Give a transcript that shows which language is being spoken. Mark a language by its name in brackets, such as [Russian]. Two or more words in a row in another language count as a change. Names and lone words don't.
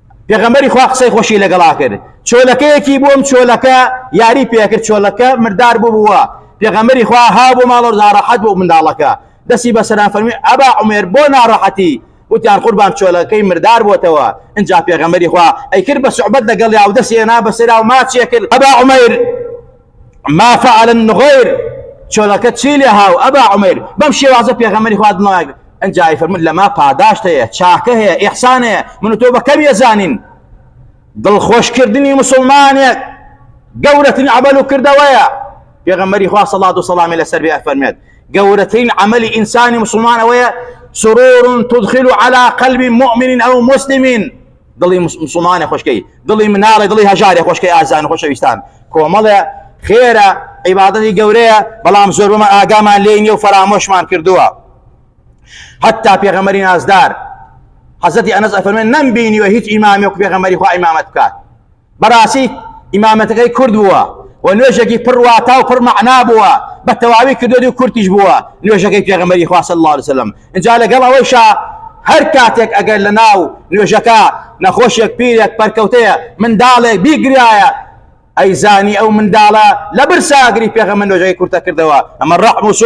[Central Kurdish] پێغەمبەری خوا قسەی خۆشی لەگەڵا کرد چۆلەکەیەکی بۆم چۆلەکە یاری پێکرد چۆلەکە مردار بووە پێغەمبەری خوا ها بۆ ماڵ و ناڕەحەت بۆ منداڵەکە دەستی بەسەران فەرمی ئەبا عومێر بۆ ناڕەحەتی وتیان قوربان چۆلەکەی مردار بۆتەوە اینجا پێغەمبەری خوا ئەیکرد بە سوعبەت لەگەڵیا و دەستی هێنا بەسەرا و ماچیە کرد ئەبا عومەیر [Arabic] ما فعل النغير [Central Kurdish] چۆلەکە چی لێ هاو ئەبا عومەیر بەم شێوازە پێغەمبەری خوا دڵنیای ئەنجا فەرمود لەما پاداشت هەیە چاکە هەیە ئیحسان هەیە من و تۆ بەکەم ێزانین دڵخۆشکردنی مسلمانێک گەورەترین عەمەل و کردەوەیە پێغەمبەری خوا صەڵات و سەڵامی لەسەر بێ فەرمێت گەورەترین عەمەلی ئینسانی مسلمان ئەوەیە [Arabic] سرور تدخل على قلب مؤمن أو مسلم [Central Kurdish] دڵی مسلمانێ خۆشکەی دڵی مناڵی دڵی هەژارێ خۆشکەی ئازان و خۆشەویستان کۆمەڵێ خێرە عیبادەتی گەورەیە بەڵام زۆر بەمە ئاگامان لێ نییە و فەرامۆشمان کردووە حتا پێغەمبەری نازدار حەزەتی ئەنەس ئەفەرمێن نەمبینیوە هیچ ئیمامێک پێغەمبەری خوا ئیمامەت بکات بەڕاستی ئیمامەتەکەی کورد بووە و نوێژێکی پڕ واتا و پڕ مەعنا بووە بە تەواوی کردووە و کورتیش بووە نوێژەکەی پێغەمبەری خوا [Arabic] صلی الله علیه وسلم [Central Kurdish] اینجا لەگەڵ ئەوەیشا هەر کاتێک ئەگەر لە ناو نوێژەکە نەخۆشێک پیرێک پەرکەوتەیە منداڵێک بیگرایە ئەیزانی ئەو منداڵە لە برساگری پێغەمبەر نوێژەکەی کورتە کردەوە ئەمە ڕەحم و سۆز